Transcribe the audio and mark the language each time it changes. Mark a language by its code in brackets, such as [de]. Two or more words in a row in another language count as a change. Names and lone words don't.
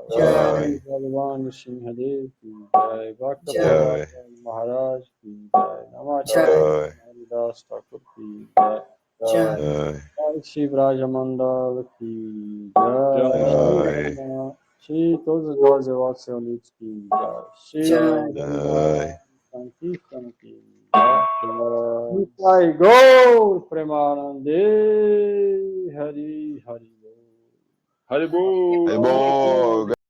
[hi] Jai. श्री भगवान सिंहदेव की जय. Bhakta Jai. प्रह्लाद महाराज की जय. Jai. नामाचार्य हरिदास ठाकुर की जय. Jai. जय श्री ब्रजमंडल की जय. Jai. [pt] Shri todos nós devotos reunidos [hi] की जय. [pt] Shri [hi] Jai. भगवान संकीर्तन की जय. [bn] নিতাই গৌর প্রেমানন্দে হরি হরি. [hi] Haribo! [pt] É bom!